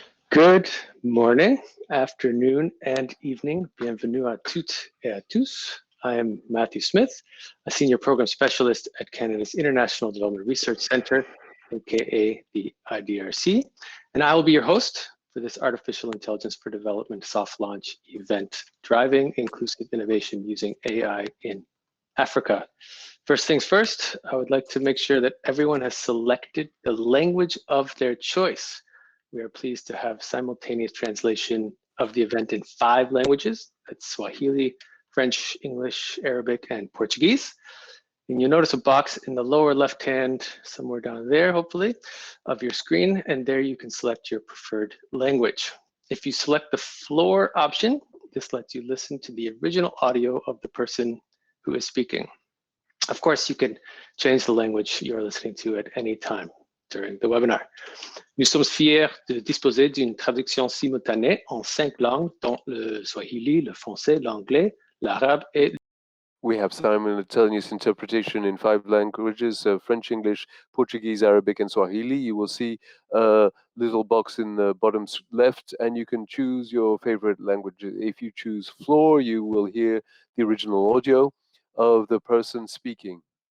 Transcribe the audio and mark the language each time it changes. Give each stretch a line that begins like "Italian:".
English: Good morning, afternoon, and evening.
French: Bienvenue à toutes et à tous.
English: I am Matthew Smith, a Senior Program Specialist at Canada's International Development Research Centre, aka the IDRC, and I will be your host for this Artificial Intelligence for Development soft launch event, Driving Inclusive Innovation Using AI in Africa. First things first, I would like to make sure that everyone has selected the language of their choice. We are pleased to have simultaneous translation of the event in 5 languages. That's Swahili, French, English, Arabic, and Portuguese. And you'll notice a box in the lower left-hand, somewhere down there, hopefully, of your screen, and there you can select your preferred language. If you select the floor option, this lets you listen to the original audio of the person who is speaking. Of course, you can change the language you're listening to at any time during the webinar.
French: Nous sommes fiers de disposer d'une traduction simultanée en 5 langues, dont le Swahili, le français, l'anglais, l'arabe et...
English: We have simultaneous interpretation in 5 languages, French, English, Portuguese, Arabic, and Swahili. You will see a little box in the bottom left, and you can choose your favorite language. If you choose floor, you will hear the original audio of the person speaking.